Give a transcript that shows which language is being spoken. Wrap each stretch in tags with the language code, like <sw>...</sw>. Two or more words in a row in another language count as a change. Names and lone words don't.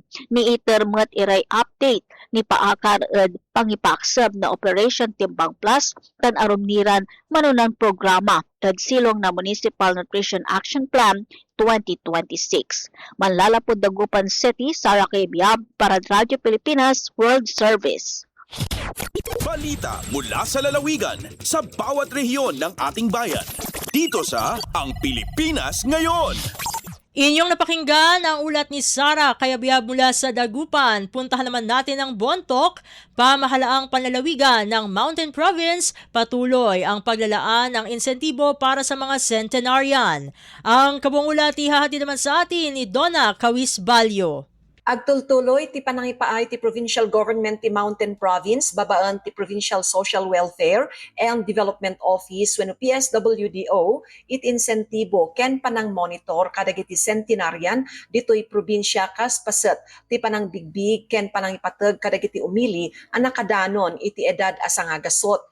<pag>Ni itermat iray update ni paakar at pangipaaksab na Operation Timbang Plus tan arumniran manunan programa silong na Municipal Nutrition Action Plan 2026. Manlalapod Dagupan City, Sara Kayabyab para Radyo Pilipinas World Service.</pag> <tl>Balita mula sa lalawigan sa bawat rehiyon ng ating bayan. Dito sa Ang Pilipinas Ngayon. Inyong napakinggan ang ulat ni Sara Kayabyab mula sa Dagupan. Puntahan naman natin ang Bontoc, pamahalaang panlalawigan ng Mountain Province. Patuloy ang paglalaan ng insentibo para sa mga centenarian. Ang kabuang ulat ihahatid naman sa atin ni Donna Kawisbalyo.</tl> <ilo>Agtultuloy ti panangipaay ti Provincial Government ti Mountain Province, babaan ti Provincial Social Welfare and Development Office when PSWDO it insentibo ken panang monitor kadagiti centenarian ditoy probinsya kas paset ti panang bigbig ken panang ipateg kadagiti umili ang nakadanon iti edad asa nga gasot.</ilo>